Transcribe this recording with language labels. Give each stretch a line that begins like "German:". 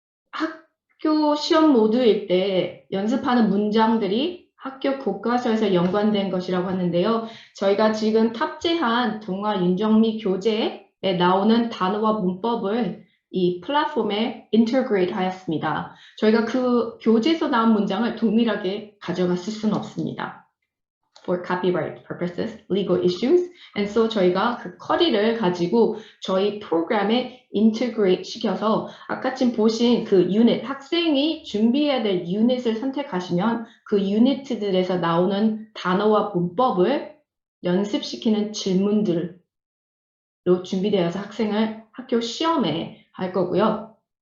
Korean: 학교 시험 모드일 때 연습하는 문장들이 학교 교과서에서 연관된 것이라고 하는데요. 저희가 지금 탑재한 동아 윤정미 교재에 나오는 단어와 문법을 이 플랫폼에 인터그레이트 하였습니다. 저희가 그 교재에서 나온 문장을 동일하게 가져갔을 수는 없습니다.
English: For copyright purposes, legal issues. And so
Korean: 저희가 그 커리를 가지고 저희 프로그램에 integrate 시켜서 아까 지금 보신 그 유닛, 학생이 준비해야 될 유닛을 선택하시면 그 유닛들에서 나오는 단어와 문법을 연습시키는 질문들로 준비되어서 학생을 학교 시험에 할 거고요.